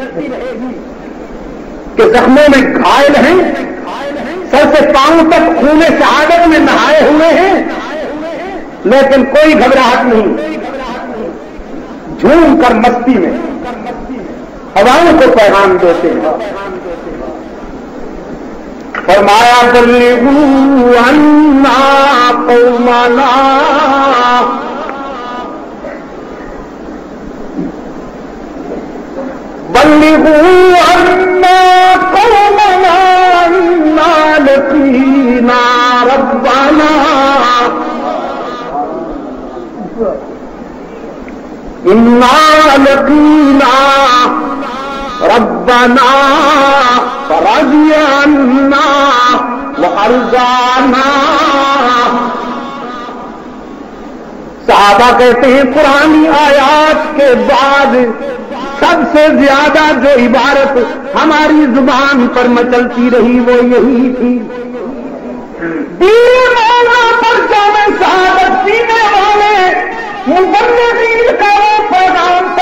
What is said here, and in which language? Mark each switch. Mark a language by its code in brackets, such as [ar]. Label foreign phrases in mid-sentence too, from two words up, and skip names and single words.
[ur] کہ زخموں میں گھائل ہیں، سر سے پاؤں تک خونِ شہادت میں نہائے ہوئے ہیں، لیکن کوئی گھبراہٹ نہیں، جھوم کر مستی میں ہواؤں کو پیغام دیتے ہیں. [ar] فرمایا بلغوا عنا قومنا، بلغوا عنا قومنا أنا لقينا ربنا, إنا لقينا ربنا فرضی عنا وارضانا. [ur] صحابہ کہتے ہیں قرآنی آیات کے بعد سب سے زیادہ جو عبارت ہماری زبان پر مچلتی رہی وہ یہی تھی، دین مولا پر جامع شہادت پینے والے مبلغین کا وہ پیغام تھا